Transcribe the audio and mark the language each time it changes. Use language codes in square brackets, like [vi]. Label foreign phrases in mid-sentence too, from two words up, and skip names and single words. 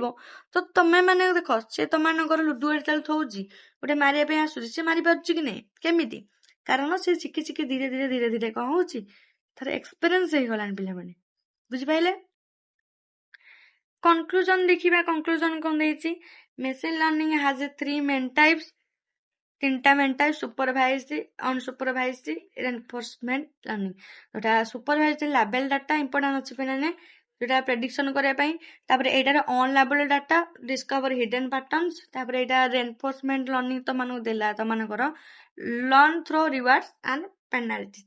[or] ତ ତମେ ମାନେ ଦେଖ, ସେ ତମମାନଙ୍କର ଲୁଡୁ ଯେତେବେଳେ ଥଉଛି ଗୋଟେ ମାରିବା ପାଇଁ ଆସୁଛି, ସେ ମାରି ପାରୁଛି କି ନାହିଁ? କେମିତି? କାରଣ ସେ ଶିଖି ଶିଖି ଧୀରେ ଧୀରେ କ'ଣ ହଉଛି, ତାର ଏକ୍ସପେରିଏନ୍ସ ହେଇଗଲାଣି ପିଲାମାନେ। ବୁଝିପାରିଲେ? କନକ୍ଲୁଜନ ଦେଖିବା। [en] କନକ୍ଲୁଜନ [or] କ'ଣ ଦେଇଛି? [en] machine learning has 3 main types, 3ଟା main types: supervised, unsupervised, reinforcement learning. [or] ଯୋଉଟା [en] supervised label data important [or] ଅଛି ପିଲାମାନେ, ଯୋଉଟା ପ୍ରେଡିକ୍ସନ କରିବା ପାଇଁ। ତାପରେ ଏଇଟାର [en] un label data discover hidden patterns. [or] ତାପରେ ଏଇଟା [en] reinforcement learning [or] ତମମାନଙ୍କୁ ଦେଲା ତମମାନଙ୍କର [en] learn through rewards and penalties.